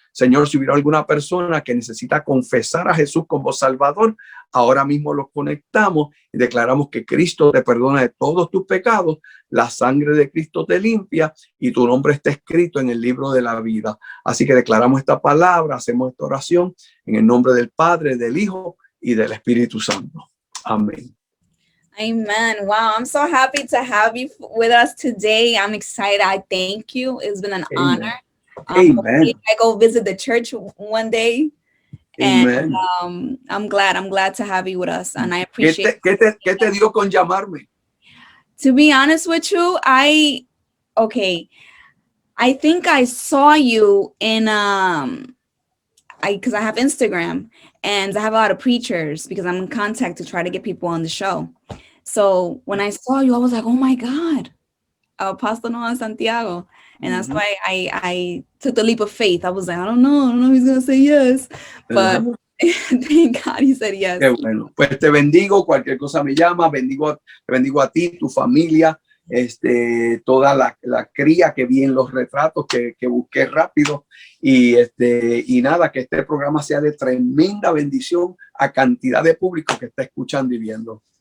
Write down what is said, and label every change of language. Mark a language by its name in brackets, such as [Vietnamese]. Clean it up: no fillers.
[Spanish] Señor, si hubiera alguna persona que necesita confesar a Jesús como Salvador, ahora mismo los conectamos y declaramos que Cristo te perdona de todos tus pecados, la sangre de Cristo te limpia y tu nombre está escrito en el libro de la vida. Así que declaramos esta palabra, hacemos esta oración en el nombre del Padre, del Hijo y del Espíritu Santo. Amén. [English] Amen. Wow, I'm so happy to have you with us today. I'm excited. I thank you. It's been an honor. Amen. I go visit the church one day. Amen. And I'm glad to have you with us, and I appreciate. [Spanish] ¿Qué te dio con llamarme? [English] To be honest with you, I think I saw you in because I have Instagram and I have a lot of preachers because I'm in contact to try to get people on the show. So when I saw you, I was like, oh my God, Apostle Noel Santiago. And that's why I took the leap of faith. I was like, I don't know if he's going to say yes. But thank God he said yes. [Spanish] Qué bueno. Pues te bendigo, cualquier cosa me llama, bendigo a ti, tu familia, toda la cría que vi en los retratos que busqué rápido y nada, que este programa sea de tremenda bendición a cantidad de público que está escuchando y viendo.